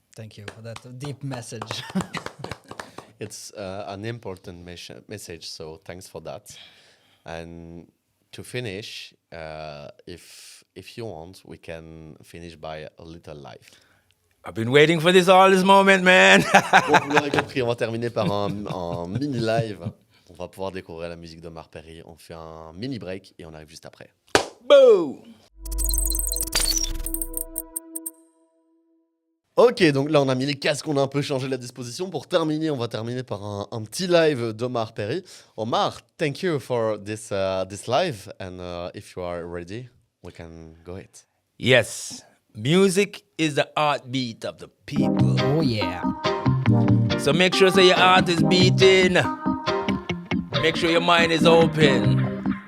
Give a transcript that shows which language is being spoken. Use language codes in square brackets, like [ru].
[en] Thank you for that deep message. It's an important message, so thanks for that. And to finish, if you want, we can finish by a little life. I've been waiting for this moment, man. [fr] Bon, vous l'aurez compris, on va terminer par un mini live. On va pouvoir découvrir la musique d'Omar Perry. On fait un mini break et on arrive juste après. Boo! Ok, donc là on a mis les casques, on a un peu changé la disposition. Pour terminer, on va terminer par un petit live d'Omar Perry. [en] Omar, thank you for this live, and if you are ready, we can go it. Yes, music is the heartbeat of the people. Oh yeah. So make sure so your heart is beating. Make sure your mind is open.